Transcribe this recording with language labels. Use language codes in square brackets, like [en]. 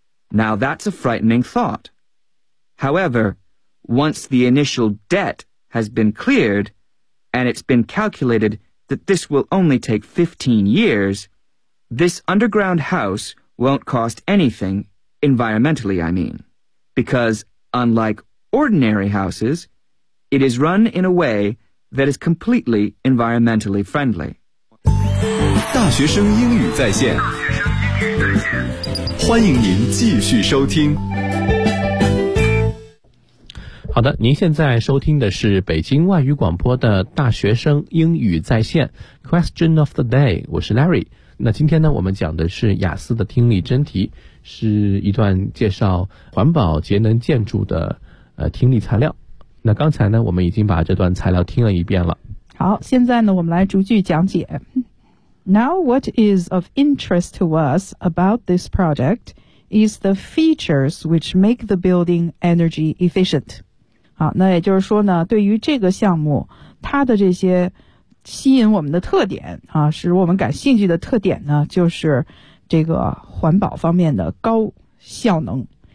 [en] Now that's a frightening thought. However, once the initial debt has been cleared, and it's been calculated that this will only take 15 years, this underground house won't cost anything, environmentally I mean, because unlike ordinary houses, it is run in a way that is completely environmentally friendly. [zh] 大学生英语在线，欢迎您继续收听。好的，您现在收听的是北京外语广播的大学生英语在线 Question of the Day， 我是 Larry。那今天呢，我们讲的是雅思的听力真题，是一段介绍环保节能建筑的听力材料。那刚才呢，我们已经把这段材料听了一遍了。好，现在呢，我们来逐句讲解。 [en] Now what is of interest to us about this project is the features which make the building energy efficient. [zh] 好，那也就是说呢，对于这个项目，它的这些吸引我们的特点啊，使我们感兴趣的特点呢，就是这个环保方面的高效能。